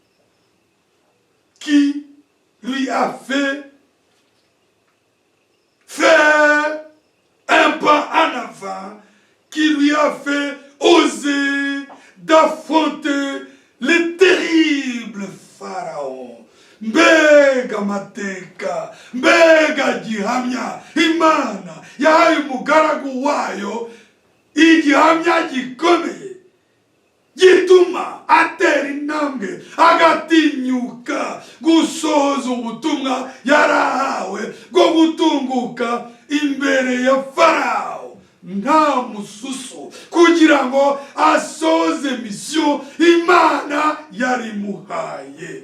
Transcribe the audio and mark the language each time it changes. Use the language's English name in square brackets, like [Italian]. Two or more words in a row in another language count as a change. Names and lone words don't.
[French] qui lui a fait faire un pas en avant, qui lui a fait oser d'affronter le terrible Pharaon. [Kinyarwanda] Mbega mateka, mbega gihamya, Imana yahaye umugaragu wayo igihamya gikomeye gituma atera intambwe agatinyuka gusohoza ubutumwa yarahawe bwo gutunguka imbere ya Farawo nta mususu kugira ngo asoze misiyo Imana yarimuhaye.